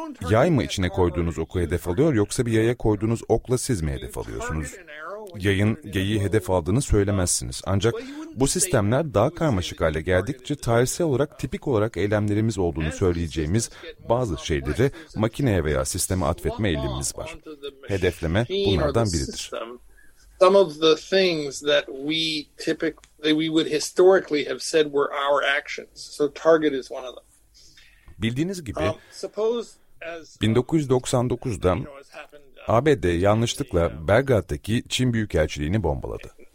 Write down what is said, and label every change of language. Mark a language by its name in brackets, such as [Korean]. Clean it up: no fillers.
[Turkish] Yay mı içine koyduğunuz oku hedef alıyor yoksa bir yaya koyduğunuz okla siz mi hedef alıyorsunuz? Yayın geyiği hedef aldığını söylemezsiniz. Ancak bu sistemler daha karmaşık hale geldikçe tarihsel olarak tipik olarak eylemlerimiz olduğunu söyleyeceğimiz bazı şeyleri makineye veya sisteme atfetme eğilimimiz var. Hedefleme bunlardan biridir. [English] Some of the things that we typically we would historically have said were our actions. So target is one of them. [Turkish] Bildiğiniz gibi 1999'da ABD yanlışlıkla Belgrad'daki Çin Büyükelçiliğini bombaladı.